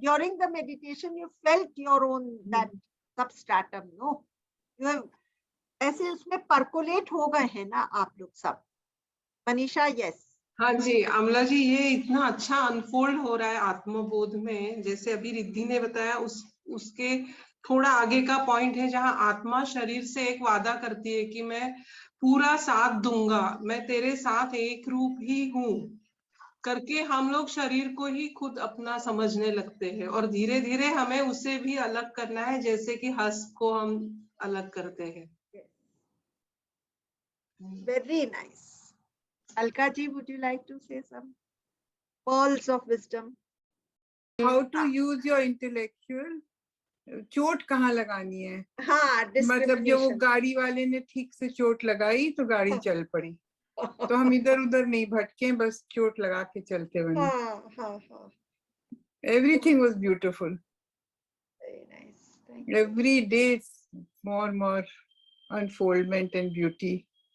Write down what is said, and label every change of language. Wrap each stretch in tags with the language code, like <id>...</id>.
<en>During the meditation, you felt your own that substratum, no? You have</en> <hi>ऐसे उसमें percolate हो गए हैं ना आप लोग सब. Manisha,</hi> <en>yes.</en> <hi>हाँ जी अमला जी, ये इतना अच्छा अनफोल्ड हो रहा है आत्मबोध में, जैसे अभी रिद्धि ने बताया, उसके थोड़ा आगे का पॉइंट है जहाँ आत्मा शरीर से एक वादा करती है कि मैं पूरा साथ दूंगा, मैं तेरे साथ एक रूप ही हूँ करके हम लोग शरीर को ही खुद अपना समझने लगते हैं, और धीरे धीरे हमें उसे भी अलग करना है, जैसे कि हंस को हम अलग करते हैं।</hi> <en>Very nice. Alka ji, would you like to say some pearls of wisdom? How to use your intellectual?</en> <hi>चोट कहाँ लगानी है? हाँ, मतलब जो वो</hi> <en>discrimination.</en> <hi>गाड़ी वाले ने ठीक से चोट लगाई तो गाड़ी चल पड़ी, तो हम इधर उधर नहीं भटके, बस चोट लगा के चलते बने। हाँ.</hi> <en>Everything was beautiful. Very nice. Thank you. Every day it's more unfoldment and beauty.</en>